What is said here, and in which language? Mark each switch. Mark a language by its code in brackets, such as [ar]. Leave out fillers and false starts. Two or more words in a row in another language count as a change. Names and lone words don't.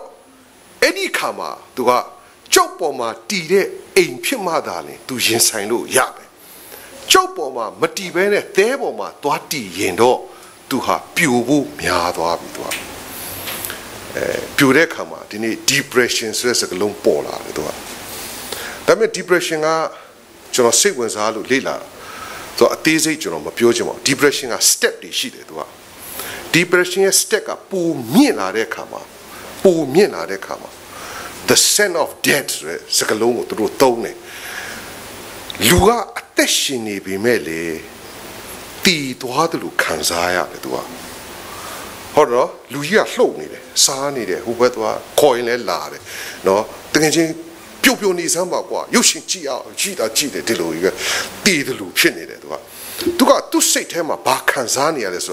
[my] အဲ့ဒီခါမှာသူကကြောက်ပေါ်မှာတီတဲ့အိမ်ဖြစ်မှသာလေသူရင်ဆိုင်လို့ရတယ်ကြောက်ပေါ်မှာမတီးဘဲနဲ့သဲပေါ်မှာသွားတီးရင်တော့သူဟာပြိုဖို့များသွားပြီသူကပြိုတဲ့အခါမှာဒီနေ့ depression ဆိုတဲ့စကားလုံးပေါ်လာတယ်သူကဒါပေမဲ့ depression ကကျွန်တော်စိတ်ဝင်စားလို့လေ့လာသူအသေးစိတ်ကျွန်တော်မပြောချင်ပါဘူး depression က step တွေရှိတယ်သူက depression ရဲ့ step ကပိုမြင့်လာတဲ့အခါမှာ [en] the scent of death [my] ဆိုတဲ့စကားလုံးကိုသူတို့သုံးတယ်လူကအသက်ရှင်နေပြီမဲ့လေတည်သွားတယ်လို့ခံစားရတယ်သူကဟုတ်တော့လူကြီးကလှုပ်နေတယ်စားနေတယ်ဟိုဘက်သွားခေါ်ရင်လဲလာတယ်နော်တကယ်ချင်းပြုတ်ပြုတ်နေစမ်းပါကွာရုပ်ရှင်ကြည့်အောင်ကြည့်တယ်ဒီလိုကြီးပဲတည်တယ်လို့ဖြစ်နေတယ်သူကသူ့စိတ်ထဲမှာဘာခံစားနေရလဲဆို